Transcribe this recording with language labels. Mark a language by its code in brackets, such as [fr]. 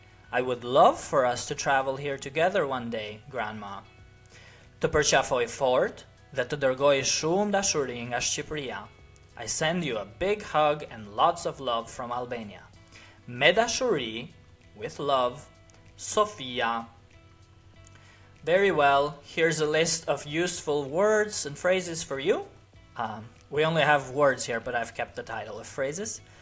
[en] I would love for us to travel here together one day, grandma. [sq] Të përqafoj fort dhe të dërgoj shumë dashuri nga Shqipëria. [en] I send you a big hug and lots of love from Albania. [sq] Me dashuri, [en] with love, Sofia. Very well, here's a list of useful words and phrases for you. We only have words here, but I've kept the title of phrases.